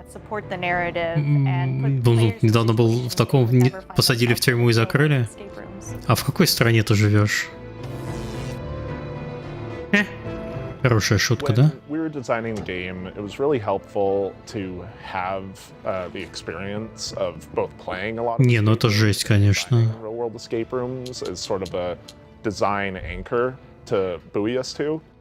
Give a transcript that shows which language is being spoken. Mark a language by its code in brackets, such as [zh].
[en] support the narrative and put [ru] Ну, недавно был в таком, посадили в тюрьму и закрыли. А в какой стране ты живешь? Хорошая шутка, да? [en] We were designing the game. It was really helpful to have the experience of both playing a lot of [ru] Не, ну это жесть, конечно. [en] real-world escape rooms as sort of a design anchor to buoy us to.